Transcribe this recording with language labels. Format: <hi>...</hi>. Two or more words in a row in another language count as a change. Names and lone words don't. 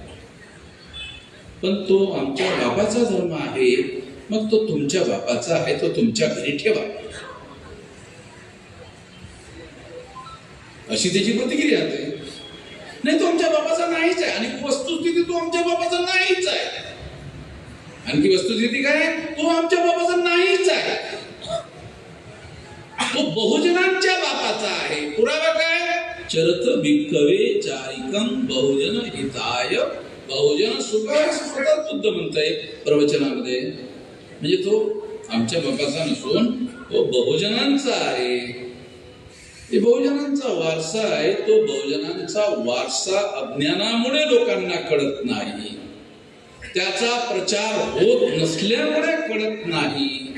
<mr>पण तो आमच्या बापाचा धर्म आहे, मग तो तुमच्या बापाचा आहे, तो तुमच्या घरी ठेवा, अशी त्याची प्रतिक्रिया आहे. नाही तो आमच्या बापाचा नाहीच आहे, आणि वस्तुस्थिती तो आमच्या बापाचा नाहीच आहे. आणखी वस्तुस्थिती काय? तो आमच्या बापाचा नाहीच आहे, तो बहुजनांच्या बापाचा आहे. पुरावा काय?</mr> <pi>चरत भिक्खवे चारिकम बहुजन हिताय बहुजन सुखाय</pi> <mr>स्वतः बुद्ध म्हणताय प्रवचनामध्ये. म्हणजे तो आमच्या बापाचा नसून तो बहुजनांचा आहे. ते बहुजनांचा वारसा आहे. तो बहुजनांचा वारसा अज्ञानामुळे लोकांना कळत नाही, त्याचा प्रचार होत नसल्यामुळे कळत नाही.</mr>